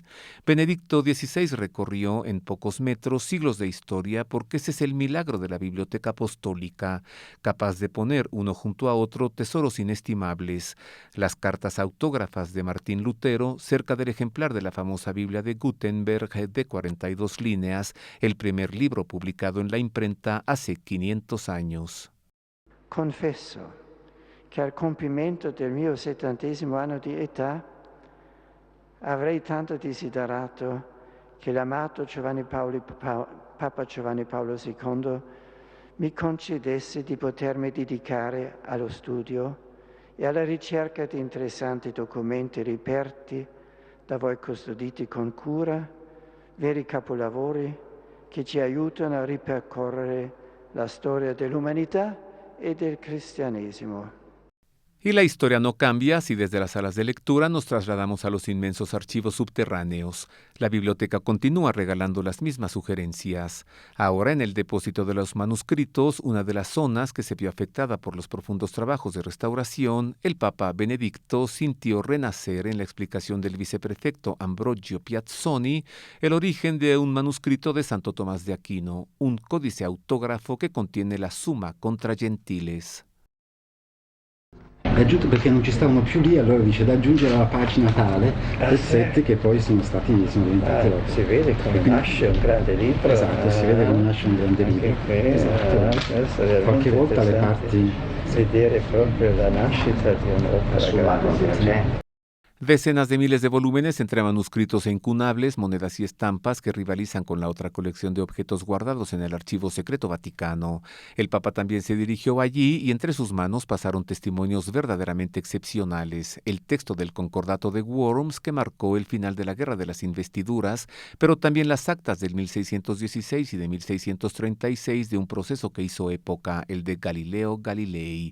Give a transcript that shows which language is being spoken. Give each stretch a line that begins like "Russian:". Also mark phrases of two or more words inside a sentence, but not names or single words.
Spanish: Benedicto XVI recorrió en pocos metros siglos de historia porque ese es el milagro de la Biblioteca Apostólica, capaz de poner uno junto a otro tesoros inestimables, las cartas autógrafas de Martín Lutero cerca del ejemplar de la famosa Biblia de Gutenberg de 42 líneas, el primer libro publicado en la imprenta hace 500 años.
Italian: Confesso che al compimento del mio 70° anno di età Avrei tanto desiderato che l'amato Papa Giovanni Paolo II mi concedesse di potermi dedicare allo studio e alla ricerca di interessanti documenti riperti da voi custoditi con cura, veri capolavori che ci aiutano a ripercorrere la storia dell'umanità e del cristianesimo.
Spanish: Y la historia no cambia si desde las salas de lectura nos trasladamos a los inmensos archivos subterráneos. La biblioteca continúa regalando las mismas sugerencias. Ahora, en el depósito de los manuscritos, una de las zonas que se vio afectada por los profundos trabajos de restauración, el Papa Benedicto sintió renacer en la explicación del viceprefecto Ambrogio Piazzoni el origen de un manuscrito de Santo Tomás de Aquino, un códice autógrafo que contiene la Summa contra Gentiles.
Italian: È aggiunto perché non ci stavano più lì, allora dice da aggiungere alla pagina tale del 7 che poi sono diventati 8. Si vede come nasce un grande libro. Esatto, si vede come nasce un grande libro. Esatto. Qualche volta le parti. Vedere proprio la nascita di un'opera grande.
Spanish: Decenas de miles de volúmenes entre manuscritos e incunables, monedas y estampas que rivalizan con la otra colección de objetos guardados en el Archivo Secreto Vaticano. El Papa también se dirigió allí y entre sus manos pasaron testimonios verdaderamente excepcionales. El texto del Concordato de Worms que marcó el final de la Guerra de las Investiduras, pero también las actas del 1616 y de 1636 de un proceso que hizo época, el de Galileo Galilei.